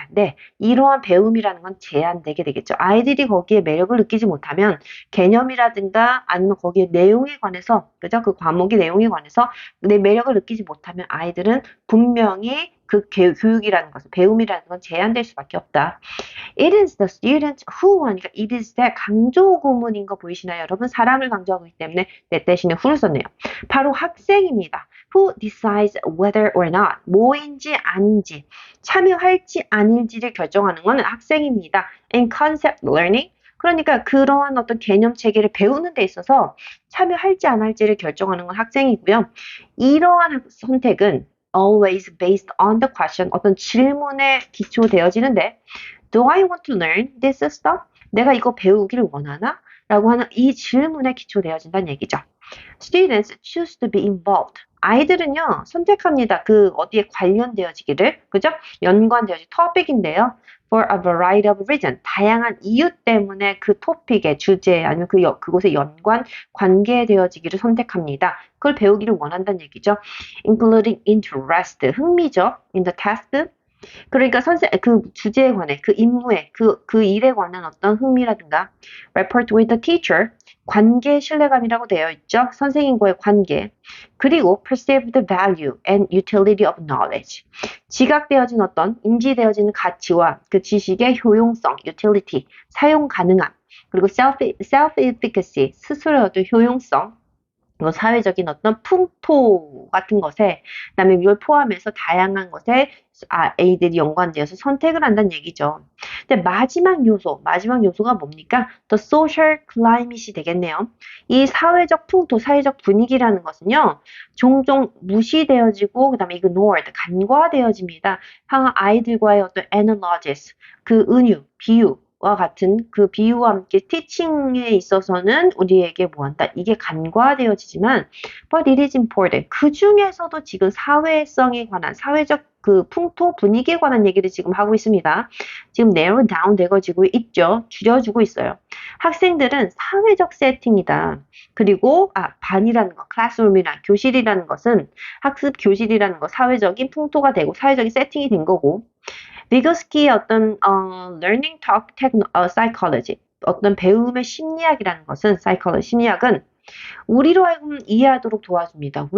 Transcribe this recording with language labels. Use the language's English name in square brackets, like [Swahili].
[Korean] 네, 이러한 배움이라는 건 제한되게 되겠죠. 아이들이 거기에 매력을 느끼지 못하면 개념이라든가 아니면 거기에 내용에 관해서, 그죠? 그 과목의 내용에 관해서 내 매력을 느끼지 못하면 아이들은 분명히 그 교육이라는 것은, 배움이라는 건 제한될 수밖에 없다. [English] It is the student who [Korean] 하니까 [English] it is the [Korean] 강조 구문인 거 보이시나요? 여러분 사람을 강조하고 있기 때문에 that 대신에 who를 썼네요. 바로 학생입니다. [English] Who decides whether or not, [Korean] 뭐인지 아닌지, 참여할지 아닐지를 결정하는 것은 학생입니다. [English] In concept learning, [Korean] 그러니까 그러한 어떤 개념 체계를 배우는 데 있어서 참여할지 안 할지를 결정하는 건 학생이고요. 이러한 선택은 [English] always based on the question, [Korean] 어떤 질문에 기초되어지는데 [English] Do I want to learn this stuff? [Korean] 내가 이거 배우기를 원하나? 라고 하는 이 질문에 기초되어진다는 얘기죠. [English] Students choose to be involved. [Korean] 아이들은요, 선택합니다. 그 어디에 관련되어지기를, 그죠? 연관되어지 토픽인데요. [English] For a variety of reasons. [Korean] 다양한 이유 때문에 그 토픽의 주제 아니면 그곳에 연관 관계되어지기를 선택합니다. 그걸 배우기를 원한다는 얘기죠. [English] Including interest, [Korean] 흥미죠. [English] In the task. [Korean] 그러니까 그 주제에 관해, 그 임무에, 그 일에 관한 어떤 흥미라든가, [English] rapport with the teacher, [Korean] 관계 신뢰감이라고 되어 있죠. 선생님과의 관계. 그리고 [English] perceived value and utility of knowledge. [Korean] 지각되어진 어떤, 인지되어지는 가치와 그 지식의 효용성, utility, 사용 가능함. 그리고 self-efficacy, 스스로의 어떤 효용성. 사회적인 어떤 풍토 같은 것에, 그다음에 이걸 포함해서 다양한 것에 A들이 연관되어서 선택을 한다는 얘기죠. 근데 마지막 요소가 뭡니까? [English] The social climate이 [Korean] 되겠네요. 이 사회적 풍토, 사회적 분위기라는 것은요, 종종 무시되어지고, 그다음에 ignored, 간과되어집니다. 향후 아이들과의 어떤 analogies, 그 은유, 비유, 와 같은 그 비유와 함께 티칭에 있어서는 우리에게 뭐한다? 이게 간과되어지지만 [English] but it is important. [Korean] 그 중에서도 지금 사회성에 관한 사회적 그 풍토 분위기에 관한 얘기를 지금 하고 있습니다. 지금 narrow down 되어지고 있죠. 줄여주고 있어요. 학생들은 사회적 세팅이다. 그리고 반이라는 거, classroom이나 교실이라는 것은 학습 교실이라는 거 사회적인 풍토가 되고 사회적인 세팅이 된 거고 비거스키의 어떤 learning talk psychology 어떤 배움의 심리학이라는 것은 psychology 심리학은 우리로 하여금 이해하도록 도와줍니다.